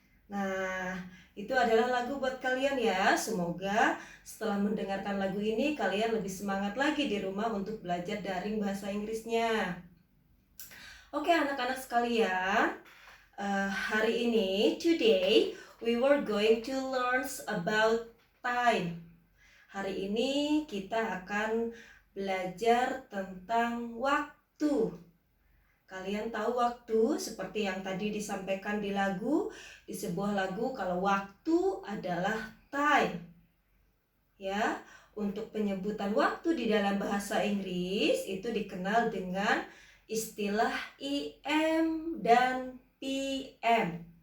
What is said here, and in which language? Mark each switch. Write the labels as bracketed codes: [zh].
[id] Nah, itu adalah lagu buat kalian ya. Semoga setelah mendengarkan lagu ini kalian lebih semangat lagi di rumah untuk belajar daring bahasa Inggrisnya. Oke anak-anak sekalian, hari ini, [en] today, we were going to learn about time. [id] Hari ini kita akan belajar tentang waktu. Kalian tahu waktu seperti yang tadi disampaikan di lagu, di sebuah lagu, kalau waktu adalah time. Ya, untuk penyebutan waktu di dalam bahasa Inggris itu dikenal dengan istilah IM dan PM.